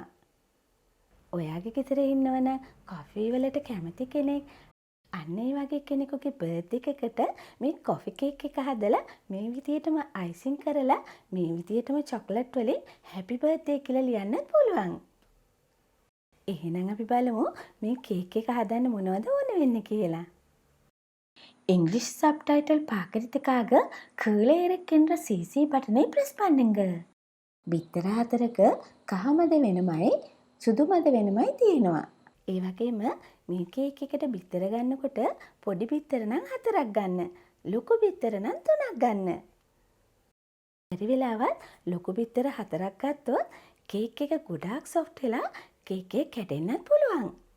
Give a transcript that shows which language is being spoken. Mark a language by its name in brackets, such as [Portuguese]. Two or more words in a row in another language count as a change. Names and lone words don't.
[Sinhala] ඔයාගේ ගෙදර ඉන්නවනම් coffee වලට කැමති කෙනෙක් අන්න ඒ වගේ කෙනෙකුගේ බර්ත්ඩේ එකකට මේ [English] coffee cake [Sinhala] එක හදලා මේ විදිහටම icing කරලා මේ විදිහටම chocolate වලින් [English] happy birthday [Sinhala] කියලා ලියන්නත් පුළුවන්. එහෙනම් අපි බලමු මේ cake එක හදන්න මොනවද ඕන වෙන්නේ කියලා. [English] English subtitle [Tamil] பார்க்கறதுக்காக கீழே இருக்கின்ற [English] CC button press [Tamil] பண்ணுங்க. [Sinhala] බිත්තර හතරක කහ මද වෙනමයි සුදු මද වෙනමයි තියෙනවා. ඒ වගේම මේ කේක් එකට බිත්තර ගන්නකොට පොඩි බිත්තර නම් 4ක් ගන්න. ලොකු බිත්තර නම් 3ක් ගන්න. බැරි වෙලාවත් ලොකු බිත්තර 4ක් ගත්තොත් කේක් එක ගොඩාක් සොෆ්ට් වෙලා කේක් එක කැඩෙන්නත් පුළුවන්.